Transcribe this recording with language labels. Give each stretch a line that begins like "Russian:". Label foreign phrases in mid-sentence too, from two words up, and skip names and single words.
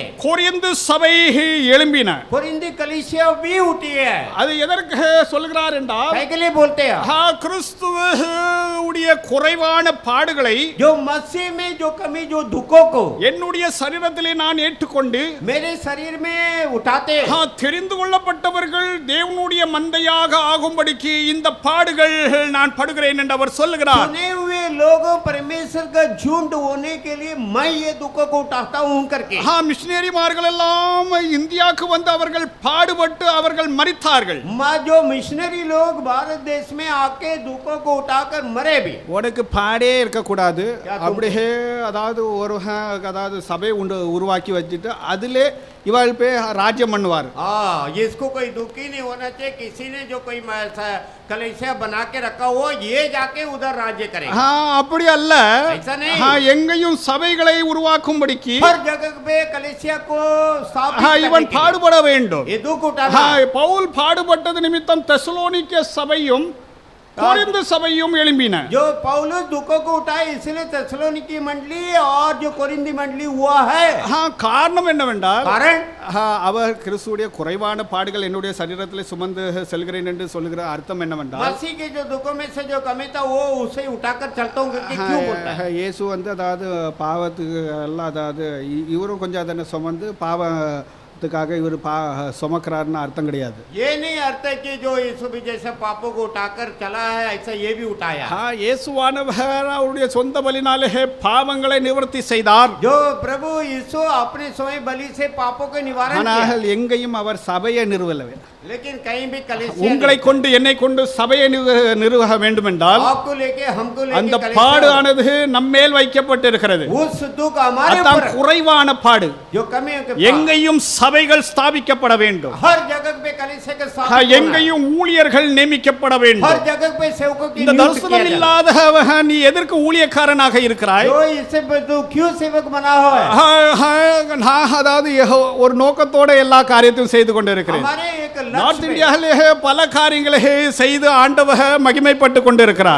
Tamil: கொரிந்து சபை எழும்பின.
Hindi: कोरिन्थी कलीसिया भी उठी है.
Tamil: அது எதற்கு சொல்கிறார் என்றால்
Hindi: क्या के लिए बोलते हैं?
Tamil: கிறிஸ்துவுடைய குறைவான பாடுகளை
Hindi: जो मसीह में जो कमी जो दुखों को
Tamil: என்னுடைய சரீரத்திலே நான் ஏற்றுக்கொண்டு
Hindi: मेरे शरीर में उठाते
Tamil: தெரிந்து கொள்ளப்பட்டவர்கள் தேவனுடைய மந்தையாக ஆகும்படிக்கு இந்த பாடுகள் நான் படுகிறேன் என்று அவர் சொல்லுகிறார்.
Hindi: चुने हुए लोगों परमेश्वर का झुंड होने के लिए मैं ये दुखों को उठाता हूं करके.
Tamil: மிஷனரிமார்கள் எல்லாம் இந்தியாவுக்கு வந்து அவர்கள் பாடுபட்டு அவர்கள் மரித்தார்கள்.
Hindi: जो मिशनरी लोग भारत देश में आके दुखों को उठाकर मरे भी.
Tamil: உனக்கு பாடே இருக்க கூடாது அப்படியே அதாவது ஒரு அதாவது சபை உண்டு உருவாக்கி வச்சுட்டு அதிலே இவாள் போய் ராஜ்யம் பண்ணுவார்.
Hindi: हाँ, इसको कोई दुखी नहीं होना चाहिए, किसी ने जो कोई कलेसिया बना के रखा हो ये जाके उधर राज्य करे.
Tamil: அப்படி அல்ல,
Hindi: ऐसा नहीं.
Tamil: எங்கேயும் சபைகளை உருவாக்கும்படிக்கு
Hindi: हर जगह पे कलेसिया को स्थापित
Tamil: இவன்
Hindi: करने के लिए
Tamil: பாடுபட வேண்டும்.
Hindi: ये दुख उठाना.
Tamil: பவுல் பாடுபட்டது நிமித்தம் தெசலோனிக்கே சபையும் कोरिन्थ சபையும் எழும்பின.
Hindi: जो पौलुस दुखों को उठाए इसलिए தெசலோனிக்கி मंडली और जो कोरिन्थी मंडली हुआ है.
Tamil: காரணம் என்னவென்றால்
Hindi: कारण
Tamil: அவர் கிறிஸ்துவுடைய குறைவான பாடுகள் என்னுடைய சரீரத்திலே சுமந்து செல்கிறேன் என்று சொல்லுகிற அர்த்தம் என்னவென்றால்
Hindi: मसीह के जो दुखों में से जो कमी था वो उसे उठाकर चलता हूँ करके क्यों बोलता है.
Tamil: இயேசு வந்து அதாவது பாவத்துக்கு எல்லாம் அதாவது இவரும் கொஞ்சம் அதனை சுமந்து பாவத்துக்காக இவர் சுமக்கிறாருன்னு அர்த்தம் கிடையாது.
Hindi: ये नहीं अर्थ है कि जो यीशु भी जैसे पापों को उठाकर चला है ऐसा ये भी उठाया.
Tamil: இயேசுவானவர் அவருடைய சொந்த பலினாலே பாவங்களை நிவர்த்தி செய்தார்.
Hindi: जो प्रभु यीशु अपने स्वयं बलि से पापों के निवारण किया.
Tamil: ஆனால் எங்கேயும் அவர் சபையை நிறுவவில்லை.
Hindi: लेकिन कहीं भी कलीसिया
Tamil: உங்களை கொண்டு என்னை கொண்டு சபையை நிறுவ வேண்டும் என்றால்
Hindi: आपको लेके हमको लेके
Tamil: அந்த பாடானது நம்மேல் வைக்கப்பட்டிருக்கிறது.
Hindi: उस दुख हमारे
Tamil: அதான்
Hindi: ऊपर
Tamil: குறைவான பாடு.
Hindi: जो कमी है
Tamil: எங்கேயும் சபைகள் ஸ்தாபிக்கப்பட வேண்டும்.
Hindi: हर जगह पे कलीसिया के साथ
Tamil: எங்கேயும் ஊழியர்கள் நியமிக்கப்பட வேண்டும்.
Hindi: हर जगह पे सेवकों की
Tamil: இந்த
Hindi: नियुक्ति
Tamil: தரிசனம்
Hindi: किया
Tamil: இல்லாத நீ எதற்கு ஊழியக்காரனாக இருக்கிறாய்?
Hindi: जो इससे तू क्यों सेवक बना हुआ है.
Tamil: நான் அதாவது ஒரு நோக்கத்தோட எல்லா காரியத்தையும் செய்து கொண்டிருக்கிறேன்.
Hindi: हमारे एक
Tamil: நார்த்
Hindi: लक्ष्य
Tamil: இந்தியாவிலே பல காரியங்களை செய்து ஆண்டவர் மகிமைப்பட்டு கொண்டிருக்கிறார்.